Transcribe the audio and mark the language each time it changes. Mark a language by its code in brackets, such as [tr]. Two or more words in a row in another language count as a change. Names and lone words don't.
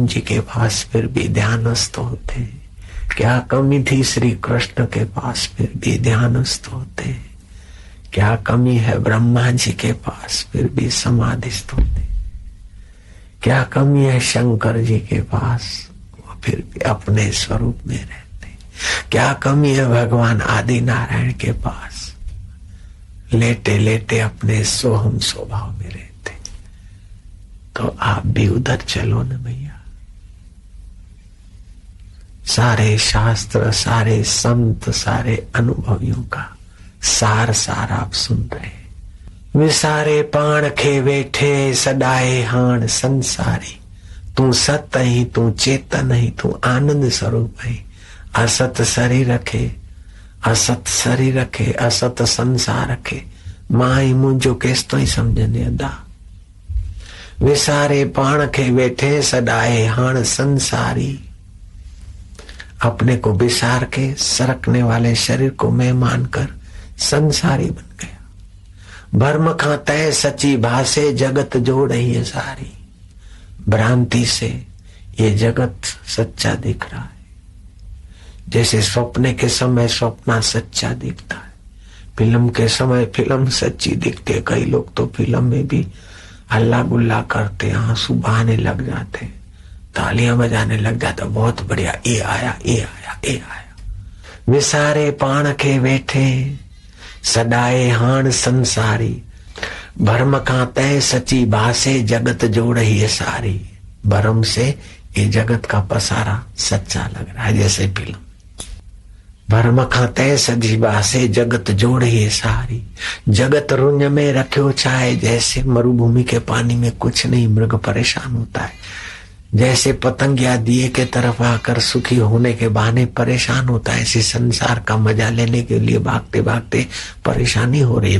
[hi] जी के पास फिर भी ध्यानस्थ होते, क्या कमी थी श्री कृष्ण के पास फिर भी ध्यानस्थ होते, क्या कमी है ब्रह्मा जी के पास फिर भी समाधिस्थ होते, क्या कमी है शंकर जी के पास, वो फिर भी अपने स्वरूप में रहते, क्या कमी है भगवान आदि नारायण के पास, लेटे लेटे अपने सोहम स्वभाव में रहते। तो आप भी उधर चलो न भैया। सारे शास्त्र, सारे संत, सारे अनुभवियों का सार सार आप सुन रहे। [sd] विसारे पाण खे वेठे सदाए हाण संसारी। [hi] तू सत ही, तू चेतन ही, तू आनंद स्वरूप है। असत शरीर रखे, असत शरीर रखे, असत संसार रखे। [sd] माई मुंहिंजो केस तो ही समझने अदा। विसारे पाण खे वेठे सदाए हाण संसारी। [hi] अपने को विसार के सरकने वाले शरीर को मैं मानकर संसारी बन गया। [sd] भर्म खां तय सची भासे जगत जोड़ है सारी। [hi] भ्रांति से ये जगत सच्चा दिख रहा है, जैसे सपने के समय सपना सच्चा दिखता है, फिल्म के समय फिल्म सच्ची दिखती है। कई लोग तो फिल्म में भी हल्ला गुल्ला करते, आंसू बहाने लग जाते, तालियां बजाने लग जाते, बहुत बढ़िया, ये आया, ये आया, ये आया। [sd] विसारे पाण के बैठे सदाए हाण संसारी। भरम खां तय सची भासे जगत जोड़ ही सारी। [hi] भरम से ये जगत का पसारा सच्चा लग रहा है, जैसे फिल्म। [sd] भरम खां तय सची भासे जगत जोड़ ही सारी। जगत रुंज में रखियो छाए। [hi] जैसे मरुभूमि के पानी में कुछ नहीं, मृग परेशान होता है, जैसे पतंगिया दिए के तरफ आकर सुखी होने के बहाने परेशान होता है, ऐसे संसार का मजा लेने के लिए भागते भागते परेशानी हो रही है।